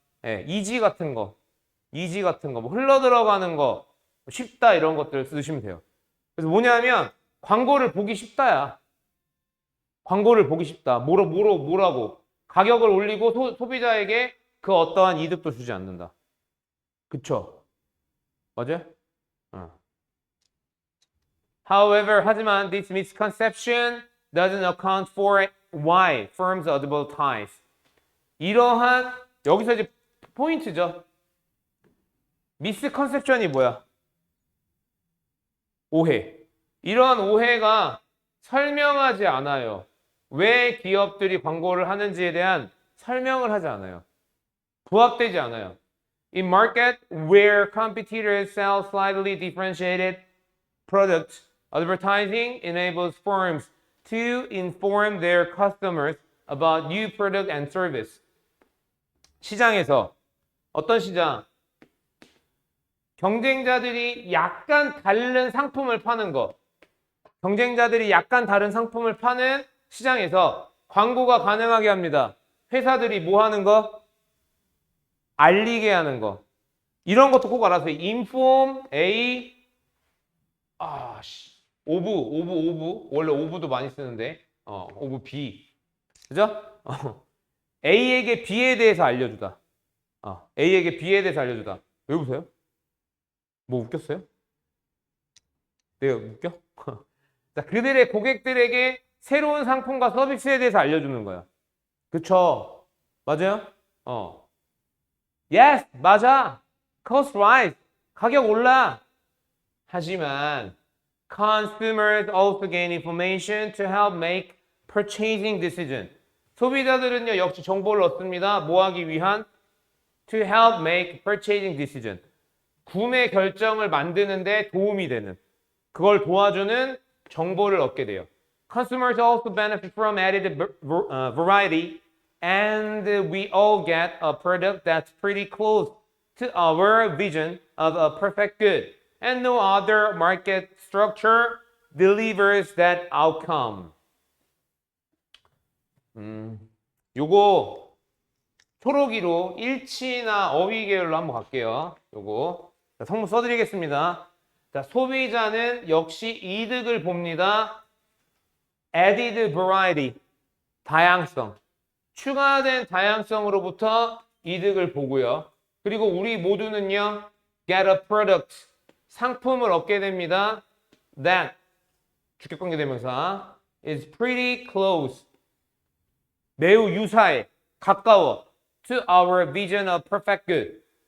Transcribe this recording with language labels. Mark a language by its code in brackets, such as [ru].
[ko] 예, easy 같은 거, 뭐 흘러 들어가는 거, 쉽다 이런 것들 쓰시면 돼요. 그래서 뭐냐면 광고를 보기 쉽다야. 광고를 보기 쉽다. 뭐라고? 가격을 올리고 소비자에게 그 어떠한 이득도 주지 않는다. 그쵸? 맞아요? 어. [en] However, [ko] 하지만 [en] this misconception doesn't account for why firms advertise. [ko] 이러한 여기서 이제 포인트죠. 미스컨셉션이 뭐야? 오해. 이러한 오해가 설명하지 않아요. 왜 기업들이 광고를 하는지에 대한 설명을 하지 않아요. 부합되지 않아요. [en] In market where competitors sell slightly differentiated products, advertising enables firms to inform their customers about new product and service. [ko] 시장에서 어떤 시장? 경쟁자들이 약간 다른 상품을 파는 거. 경쟁자들이 약간 다른 상품을 파는 시장에서 광고가 가능하게 합니다. 회사들이 뭐 하는 거? 알리게 하는 거. 이런 것도 꼭 알아서 inform A 오브 원래 오브도 많이 쓰는데 오브 B 그죠? A에게 B에 대해서 알려주다. A에게 B에 대해서 알려주다. 왜 웃어요? 뭐 웃겼어요? 내가 웃겨? 자, 그들의 고객들에게 새로운 상품과 서비스에 대해서 알려주는 거야. 그쵸? 맞아요? Yes, 맞아. [en] Cost rise. [ko] 가격 올라. 하지만 [en] consumers also gain information to help make purchasing decision. [ko] 소비자들은요, 역시 정보를 얻습니다. 뭐 하기 위한? [en] To help make purchasing decision. [ko] 구매 결정을 만드는데 도움이 되는, 그걸 도와주는 정보를 얻게 돼요. [en] Consumers also benefit from added variety, and we all get a product that's pretty close to our vision of a perfect good, and no other market structure delivers that outcome. [ko] 요거 초록이로 일치나 어휘 계열로 한번 갈게요. 요거 자, 성문 써드리겠습니다. 자, 소비자는 역시 이득을 봅니다. [en] Added variety, [ko] 다양성. 추가된 다양성으로부터 이득을 보고요. 그리고 우리 모두는요, [en] get a product, [ko] 상품을 얻게 됩니다. [en] That, [ko] 주격관계대명사, [en] is pretty close, [ko] 매우 유사해, 가까워, [en] to our vision of perfect good.